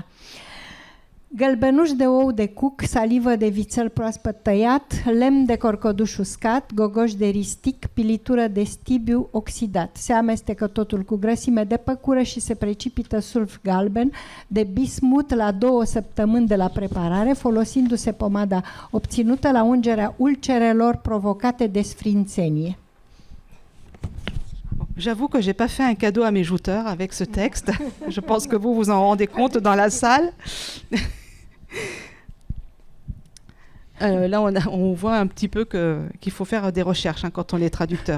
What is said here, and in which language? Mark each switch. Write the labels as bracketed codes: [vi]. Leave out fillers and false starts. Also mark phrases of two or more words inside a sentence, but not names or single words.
[ro] Gălbenuș de ou de cuc, salivă de vițel proaspăt tăiat, lemn de corcoduș uscat, gogoș de ristic, pilitură de stibiu oxidat. Se amestecă totul cu grăsime de păcură și se precipită sulf galben de bismut la 2 săptămâni de la preparare, folosindu-se pomada obținută la ungerea ulcerelor provocate de sfrințenie. [fr] J'avoue que je n'ai pas fait un cadeau à mes jouteurs avec ce texte. Je pense que vous vous en rendez compte dans la salle. Là, on voit un petit peu qu'il faut faire des recherches quand on est traducteur.